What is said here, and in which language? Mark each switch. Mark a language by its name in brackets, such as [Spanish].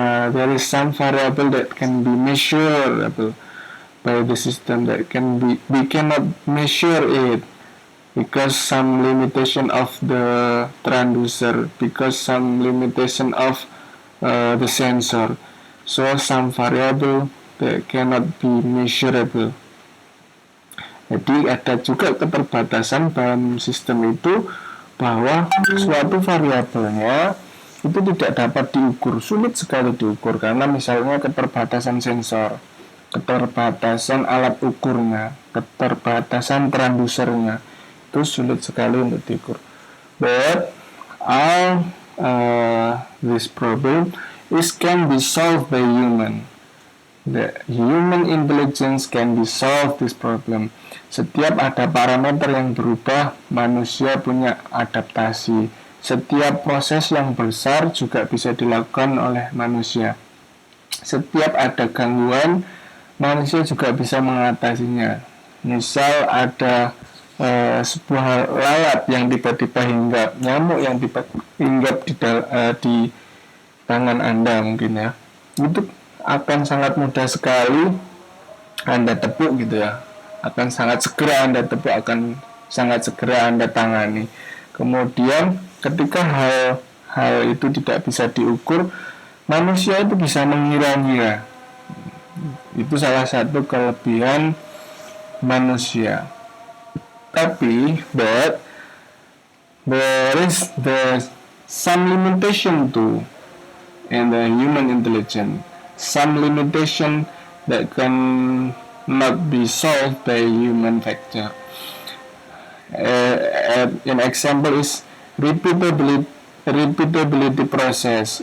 [English] There is some variable that can be measurable by the system that we cannot measure it because some limitation of the transducer, because some limitation of the sensor. So some variable that cannot be measurable. [Indonesian] Jadi ada juga keterbatasan dalam sistem itu, bahwa suatu variabelnya itu tidak dapat diukur, sulit sekali diukur, karena misalnya keterbatasan sensor, keterbatasan alat ukurnya, keterbatasan transducernya, itu sulit sekali untuk diukur. [English] But all this problem can be solved by human. The human intelligence can be solved this problem. [Indonesian] Setiap ada parameter yang berubah, manusia punya adaptasi. Setiap proses yang besar juga bisa dilakukan oleh manusia. Setiap ada gangguan, manusia juga bisa mengatasinya. Misal ada sebuah lalat yang tiba-tiba hinggap, nyamuk yang tiba-tiba hinggap di tangan Anda mungkin ya, itu akan sangat mudah sekali Anda tepuk gitu ya, akan sangat segera Anda tepuk, akan sangat segera Anda tangani. Kemudian ketika hal itu tidak bisa diukur, manusia itu bisa mengira-ngira. Itu salah satu kelebihan manusia. Tapi [English] there is the some limitation too in the human intelligence. Some limitation that can not be solved by human factor. An example is repeatability process.